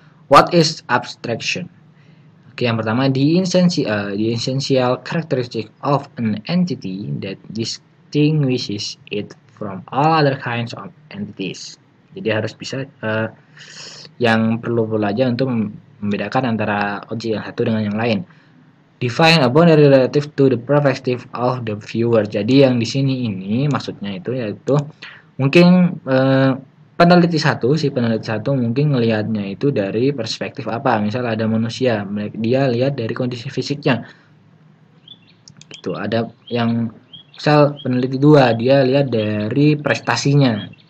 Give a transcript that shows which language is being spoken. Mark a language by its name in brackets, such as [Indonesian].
[English] What is abstraction? [Indonesian] Oke, yang pertama, [English] the essential characteristic of an entity that distinguishes it from all other kinds of entities. [Indonesian] Jadi harus bisa yang perlu aja untuk membedakan antara objek yang satu dengan yang lain. [English] Define a boundary relative to the perspective of the viewer. [Indonesian] Jadi yang di sini ini maksudnya itu yaitu mungkin peneliti satu mungkin ngelihatnya itu dari perspektif apa. Misal ada manusia, dia lihat dari kondisi fisiknya. Itu ada yang misal peneliti dua, dia lihat dari prestasinya.